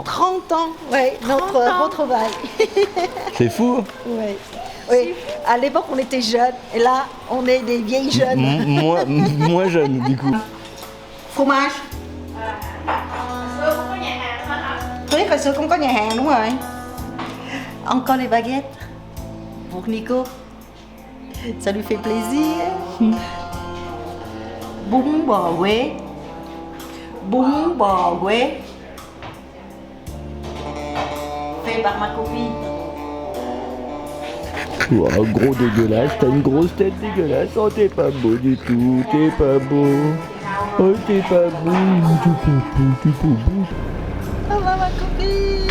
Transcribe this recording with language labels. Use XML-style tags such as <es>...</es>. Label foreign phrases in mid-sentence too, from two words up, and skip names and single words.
<fr>30 ans, oui, notre retrouvaille. C'est fou. Oui. Oui, à l'époque on était jeunes et là on est des vieilles jeunes. Moins jeune du coup. Fromage. Oui,</fr> <vi>hồi xưa cũng có nhà hàng đúng rồi.</vi> <fr>Encore les baguettes pour Nico. Ça lui fait plaisir. Bún bò Huế. Bún bò Huế. Fait par ma copine. Oh, gros dégueulasse, t'as une grosse tête dégueulasse. Oh, t'es pas beau du tout, t'es pas beau. Oh, t'es pas beau, t'es pas beau. Au revoir ma copine.</fr>